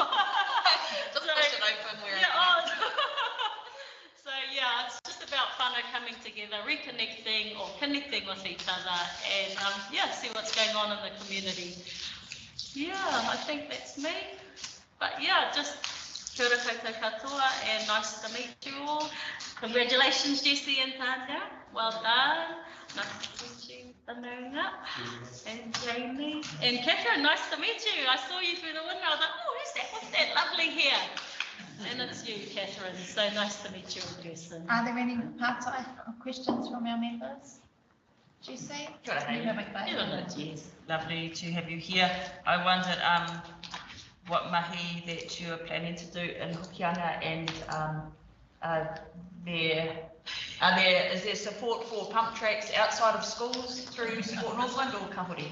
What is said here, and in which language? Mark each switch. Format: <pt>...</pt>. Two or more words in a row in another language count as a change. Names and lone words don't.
<en>Just push it open where So yeah, it's just about whānau coming together, reconnecting or connecting with each other, and yeah, see what's going on in the community. Yeah, I think that's me. But yeah, just</en> <mi>kia ora koutou katoa,</mi> <en>and nice to meet you all. Congratulations, Jessie and Tanya. Well done. Nice to meet you, Tanunga, and Jamie. And Catherine, nice to meet you. I saw you through the window. I was like, oh, who's that with that lovely hair? And it's you, Catherine. So nice to meet you in person. Are there any part-time questions from our members? Jessie?</en> <mi>Kia ora,</mi> <en>You have a</en> <mi>Kia ora, Jess.</mi> <en>Lovely to have you here. I wondered what mahi that you are planning to do in Hokianga, and is there support for pump tracks outside of schools through Sport Northland or Kahuri?</en>